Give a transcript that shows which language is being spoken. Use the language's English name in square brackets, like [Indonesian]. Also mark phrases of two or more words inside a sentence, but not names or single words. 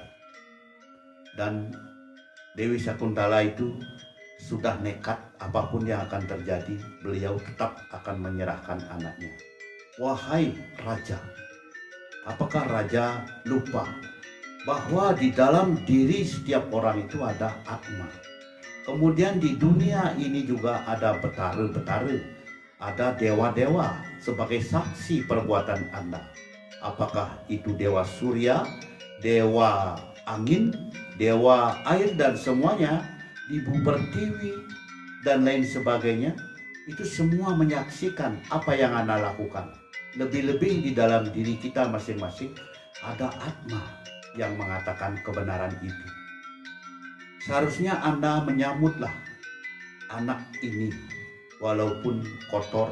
[Indonesian] Dan Dewi Sakuntala itu sudah nekat, apapun yang akan terjadi, beliau tetap akan menyerahkan anaknya. Wahai raja, apakah raja lupa bahwa di dalam diri setiap orang itu ada atma? Kemudian di dunia ini juga ada betara-betara, ada dewa-dewa sebagai saksi perbuatan Anda. Apakah itu dewa surya, dewa angin, dewa air, dan semuanya, ibu pertiwi dan lain sebagainya, itu semua menyaksikan apa yang Anda lakukan. Lebih-lebih di dalam diri kita masing-masing ada atma yang mengatakan kebenaran itu. Seharusnya Anda menyambutlah anak ini walaupun kotor.